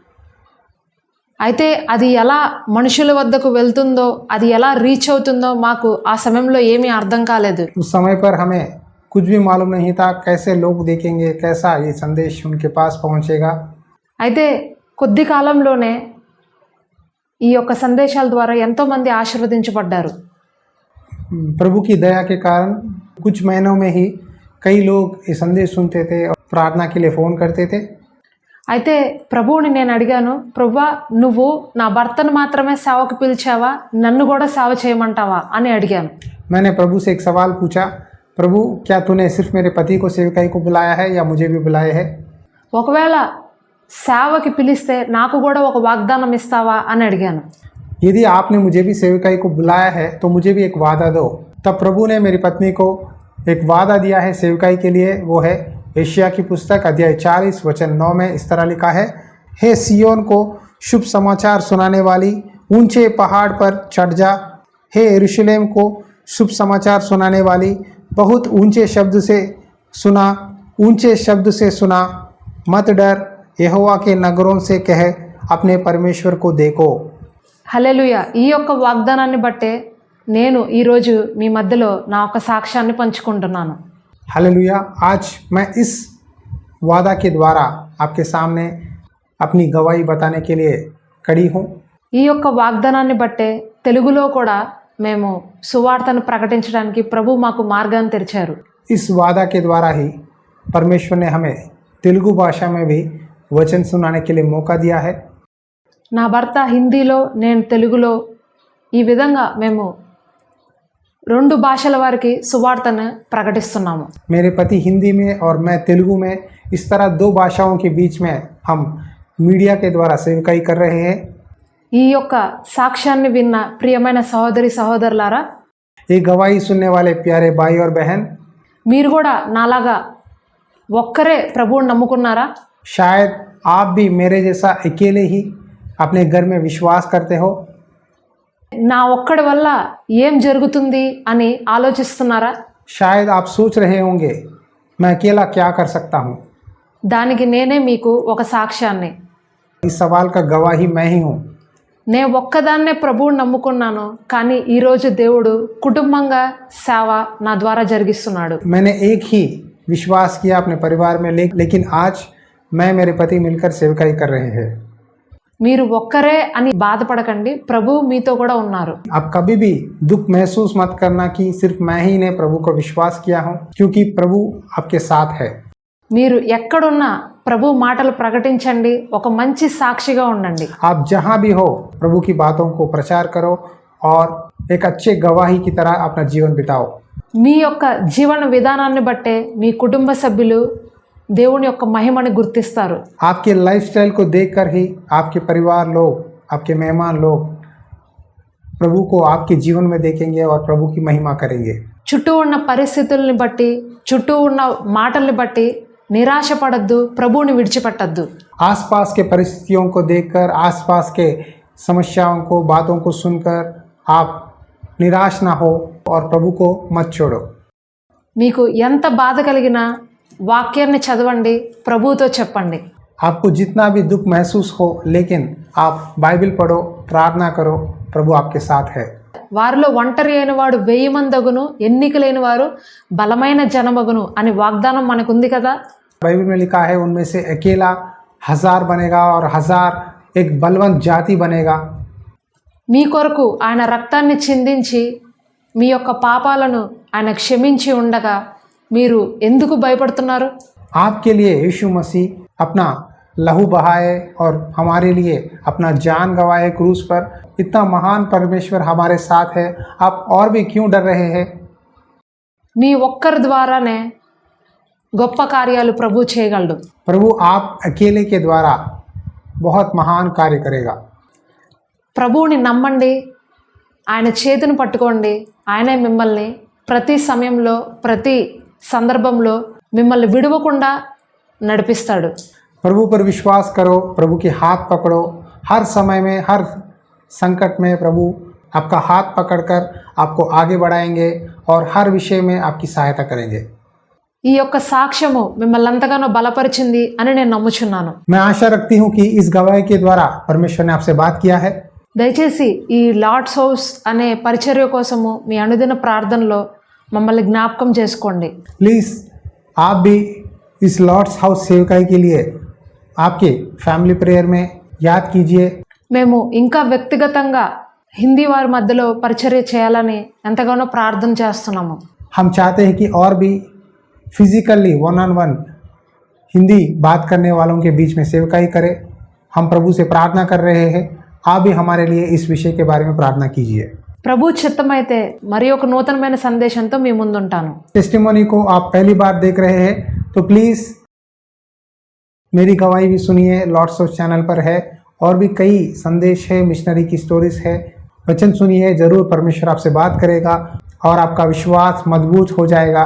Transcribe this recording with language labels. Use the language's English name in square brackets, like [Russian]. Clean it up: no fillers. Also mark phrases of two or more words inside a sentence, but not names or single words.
[Telugu] అయితే అది ఎలా మనుషుల వద్దకు వెళ్తుందో, అది ఎలా రీచ్ అవుతుందో మాకు ఆ సమయంలో ఏమీ అర్థం కాలేదు. [Hindi] उस समय पर हमें कुछ भी मालूम नहीं था, कैसे लोग देखेंगे, कैसा ये संदेश उनके पास पहुंचेगा। [Telugu] అయితే కొద్ది కాలంలోనే ఈ యొక్క సందేశాల ద్వారా ఎంతోమంది ఆశీర్వదించబడ్డారు. [Hindi] प्रभु की दया के कारण कुछ महीनों में ही कई लोग ये संदेश सुनते थे और प्रार्थना के लिए फ़ोन करते थे। [Telugu] అయితే ప్రభువుని నేను అడిగాను, ప్రభువా నువ్వు నా భర్తను మాత్రమే సేవకు పిలిచావా, నన్ను కూడా సేవ చేయమంటావా అని అడిగాను. [Hindi] मैंने प्रभु से एक सवाल पूछा, प्रभु क्या तूने सिर्फ मेरे पति को सेवकाई को बुलाया है या मुझे भी बुलाया है? [Telugu] ఒకవేళ సేవకి పిలిస్తే నాకు కూడా ఒక వాగ్దానం ఇస్తావా అని అడిగాను. [Hindi] यदि आपने मुझे भी सेवकाई को बुलाया है तो मुझे भी एक वादा दो। तब प्रभु ने मेरी पत्नी को एक वादा दिया है सेवकाई के लिए। वो है एशिया की पुस्तक अध्याय 40 वचन 9 में इस तरह लिखा है, हे सियोन को शुभ समाचार सुनाने वाली, ऊंचे पहाड़ पर चढ़ जा। हे यरूशलेम को शुभ समाचार सुनाने वाली, बहुत ऊंचे शब्द से सुना, ऊंचे शब्द से सुना, मत डर, यहोवा के नगरों से कह, अपने परमेश्वर को देखो। [Telugu] హల్లెలూయా. ఈ యొక్క వాగ్దానాన్ని బట్టే నేను ఈరోజు మీ మధ్యలో నా ఒక సాక్ష్యాన్ని పంచుకుంటున్నాను. [Hindi] हालेलुया। आज मैं इस वादा के द्वारा आपके सामने अपनी गवाही बताने के लिए खड़ी हूँ। [Telugu] ఈ యొక్క వాగ్దానాన్ని బట్టే తెలుగులో కూడా మేము సువార్తను ప్రకటించడానికి ప్రభు మాకు మార్గాన్ని తెరిచారు. [Hindi] इस वादा के द्वारा ही परमेश्वर ने हमें तेलुगु भाषा में भी वचन सुनाने के लिए मौका दिया है। [Telugu] నా భర్త హిందీలో, నేను తెలుగులో, ఈ విధంగా మేము 2 భాషల వారికి సువార్తను ప్రకటిస్తున్నాము. [Hindi] मेरे पति हिंदी में और मैं तेलुगु में, इस तरह 2 भाषाओं के बीच में हम मीडिया के द्वारा सेवकाई कर रहे हैं। [Telugu] ఈ యొక్క సాక్ష్యాన్ని విన్న ప్రియమైన సహోదరి సహోదరులారా, [Hindi] ये गवाही सुनने वाले प्यारे भाई और बहन, [Telugu] మీరు కూడా నాలాగా ఒక్కరే ప్రభువుని నమ్ముకున్నారా? [Hindi] शायद आप भी मेरे जैसा अकेले ही अपने घर में विश्वास करते हो। [Telugu] నా ఒక్కడి వల్ల ఏం జరుగుతుంది అని ఆలోచిస్తున్నారా? [Hindi] शायद आप सोच रहे होंगे मैं अकेला क्या कर सकता हूँ। [Telugu] దానికి నేనే మీకు ఒక సాక్ష్యాన్ని, [Hindi] इस सवाल का गवाही मैं ही हूँ। [Telugu] నేను ఒక్కదాన్నే ప్రభువుని నమ్ముకున్నాను, కానీ ఈరోజు దేవుడు కుటుంబంగా సేవ నా ద్వారా జరిగిస్తున్నాడు. [Hindi] मैंने एक ही विश्वास किया अपने परिवार में, लेकिन आज मैं मेरे पति मिलकर सेवकाई कर रहे हैं। [Telugu] మీరు ఒక్కరే అని బాధపడకండి, ప్రభు మీతో కూడా ఉన్నారు. [Hindi] आप कभी भी दुख महसूस मत करना कि सिर्फ मैं ही ने प्रभु को विश्वास किया हूँ, क्योंकि प्रभु आपके साथ है। [Telugu] మీరు ఎక్కడున్నా ప్రభు మాటలు ప్రకటించండి, ఒక మంచి సాక్షిగా ఉండండి. [Hindi] आप जहाँ भी हो प्रभु की बातों को प्रचार करो और एक अच्छे गवाही की तरह अपना जीवन बिताओ। [Telugu] మీ యొక్క జీవన విధానాన్ని బట్టే మీ కుటుంబ సభ్యులు దేవుని యొక్క మహిమని గుర్తిస్తారు. [Hindi] आपके लाइफस्टाइल को देखकर ही आपके परिवार लोग, आपके मेहमान लोग प्रभु को आपके जीवन में देखेंगे और प्रभु की महिमा करेंगे। [Telugu] చుట్టూ ఉన్న పరిస్థితుల్ని బట్టి, చుట్టూ ఉన్న మాటల్ని బట్టి నిరాశపడద్దు, ప్రభువుని విడిచిపెట్టద్దు. [Hindi] आसपास के परिस्थितियों को देखकर, आसपास के समस्याओं को, बातों को सुनकर आप निराश ना हो और प्रभु को मत छोड़ो। [Telugu] మీకు ఎంత బాధ కలిగినా వాక్యాన్ని చదవండి, ప్రభువుతో చెప్పండి. [Hindi] आपको जितना भी दुख महसूस हो, लेकिन आप बाइबल पढ़ो, प्रार्थना करो, प्रभु आपके साथ है। [Telugu] వారిలో ఒంటరి అయిన వాడు 1000 మందగును, ఎన్నిక లేని వారు బలమైన జనమగును అని వాగ్దానం మనకుంది కదా. [Hindi] बाइबल में लिखा है उनमें से अकेला 1000 बनेगा और 1000 एक बलवंत जाति बनेगा। [Telugu] మీ కొరకు ఆయన రక్తాన్ని చిందించి మీ యొక్క పాపాలను ఆయన క్షమించి ఉండగా మీరు ఎందుకు భయపడుతున్నారు? [Hindi] आपके लिए यीशु मसीह अपना लहू बहाए और हमारे लिए अपना जान गवाए क्रूस पर। इतना महान परमेश्वर हमारे साथ है, आप और भी क्यों डर रहे हैं? [Telugu] మీ ఒక్కరి ద్వారానే గొప్ప కార్యాలు ప్రభు చేయగలడు. [Hindi] प्रभु आप अकेले के द्वारा बहुत महान कार्य करेगा। [Telugu] ప్రభువుని నమ్మండి, ఆయన చేతిని పట్టుకోండి, ఆయనే మిమ్మల్ని ప్రతి సమయంలో, ప్రతి సందర్భంలో మిమ్మల్ని విడవకుండా నడిపిస్తాడు. [Hindi] प्रभु पर विश्वास करो, प्रभु के हाथ पकड़ो। हर समय में, हर संकट में प्रभु आपका हाथ पकड़कर आपको आगे बढ़ाएंगे और हर विषय में आपकी सहायता करेंगे। [Telugu] ఈ యొక్క సాక్ష్యము మిమ్మల్ని ఎంతగానో బలపరిచింది అని నేను నమ్ముచున్నాను. [Hindi] मैं आशा रखती हूँ कि इस गवाही के द्वारा परमेश्वर ने आपसे बात किया है। [Telugu] దయచేసి ఈ లార్డ్స్ హౌస్ అనే పరిచర్య కోసము మీ అనుదిన ప్రార్థనలో మమ్మల్ని జ్ఞాపకం చేసుకోండి. [Hindi] प्लीज़ आप भी इस लॉर्ड्स हाउस सेवकाई के लिए आपके [English] family prayer [Hindi] में याद कीजिए। [Telugu] మేము ఇంకా వ్యక్తిగతంగా హిందీ వారి మధ్యలో పరిచర్య చేయాలని ఎంతగానో ప్రార్థన చేస్తున్నాము. [Hindi] हम चाहते हैं कि और भी [English] physically one on one [Hindi] हिंदी बात करने वालों के बीच में सेवकाई करें। हम प्रभु से प्रार्थना कर रहे हैं, आप भी हमारे लिए इस विषय के बारे में प्रार्थना कीजिए। [Telugu] ప్రభు చిత్తమైతే మరి ఒక నూతనమైన సందేశంతో మీ ముందుంటాను। [Hindi] टेस्टिमोनी को आप पहली बार देख रहे हैं तो प्लीज़ मेरी गवाही भी सुनिए, लॉर्ड्स ऑफ चैनल पर है और भी कई संदेश है, मिशनरी की स्टोरीज है, वचन सुनिए, ज़रूर परमेश्वर आपसे बात करेगा और आपका विश्वास मजबूत हो जाएगा।